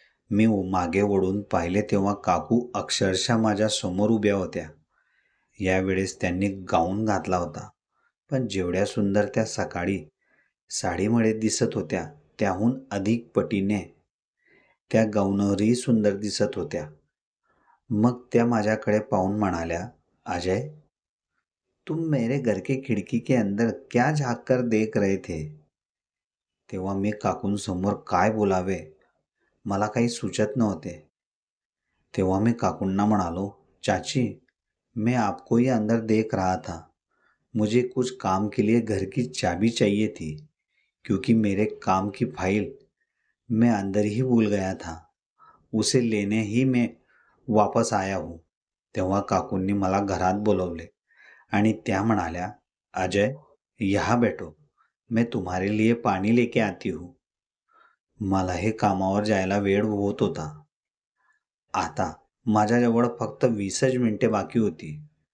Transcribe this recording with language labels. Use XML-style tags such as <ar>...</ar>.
<mr>मी मागे वळून पाहिले तेव्हा काकू अक्षरशः माझ्या समोर उभ्या होत्या. यावेळेस त्यांनी गाऊन घातला होता, पण जेवढ्या सुंदर त्या सकाळी साडीमुळे दिसत होत्या त्याहून अधिक पटीने त्या गाऊनवरही सुंदर दिसत होत्या. मग त्या माझ्याकडे पाहून म्हणाल्या,</mr> <hi>अजय, तुम मेरे घर के खिड़की के अंदर क्या झाँक कर देख रहे थे?</hi> <mr>तेव्हा मी काकूंसमोर काय बोलावे मला काही सुचत नव्हते. तेव्हा मी काकूंना म्हणालो,</mr> <hi>चाची, मैं आपको ही अंदर देख रहा था. मुझे कुछ काम के लिए घर की चाबी चाहिए थी, क्योंकि मेरे काम की फाइल मैं अंदर ही भूल गया था. उसे लेने ही मैं वापस आया हूँ.</hi> <mr>तेव्हा काकूंनी मला घरात बोलवले आणि त्या म्हणाल्या,</mr> <hi>अजय, यहाँ बैठो, मैं तुम्हारे लिए पाणी लेके आती हूँ.</hi> <mr>मला हे कामावर जायला वेळ होत होता. आता माझ्याजवळ फक्त 20च मिनिटे बाकी होती.</mr>